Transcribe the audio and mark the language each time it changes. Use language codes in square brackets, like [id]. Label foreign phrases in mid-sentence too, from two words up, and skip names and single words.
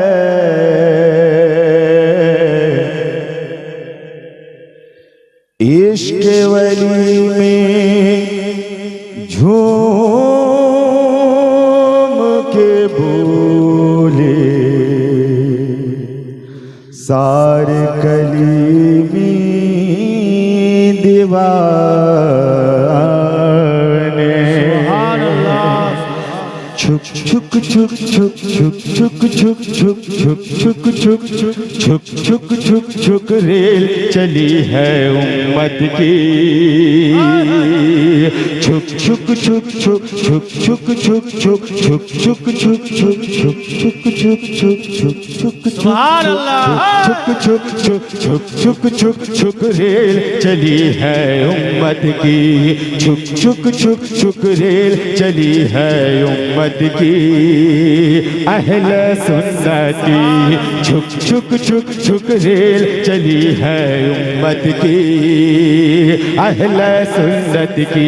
[hi] इश्क वली में झूम के बोले, सारे कलीमी दीवाने, छुक छुक छुक छुक छुक छुक छुक छुक छुक छुक छुक छुक छुक छुक छुक रेल चली है उम्मत की, छुक छुक छुक छुक छुक छुक छुक छुक छुक छुक छुक छुक छुक छुक छुक छुक छुक छुक छुक [ar] سبحان الله. छुक छुक छुक छुक छुक छुक छुक [hi] रेल चली है उम्मत की, छुक छुक छुक छुक रेल चली है उम्मत की, अहले सुन्नत की छुक छुक छुक छुक रेल चली है उम्मत की, अहले सुन्नत की।